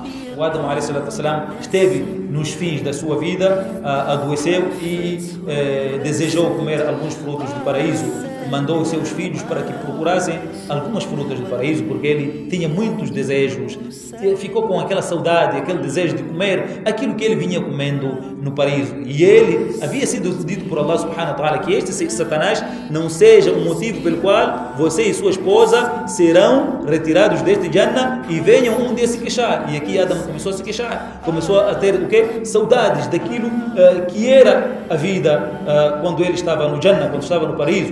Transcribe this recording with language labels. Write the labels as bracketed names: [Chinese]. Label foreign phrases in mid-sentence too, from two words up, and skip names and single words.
[Portuguese] O Adam esteve nos fins da sua vida, adoeceu e desejou comer alguns frutos do paraíso. Mandou os seus filhos para que procurassem algumas frutas do paraíso, porque ele tinha muitos desejos, ficou com aquela saudade, aquele desejo de comer aquilo que ele vinha comendo no paraíso. E ele havia sido dito por [Arabic] الله سبحانه وتعالى [Portuguese] que este Satanás não seja o motivo pelo qual você e sua esposa serão retirados deste Jannah e venham um dia se queixar. E aqui Adam começou a se queixar, começou a ter o quê? Saudades daquilo que era a vida quando ele estava no Jannah, quando estava no paraíso.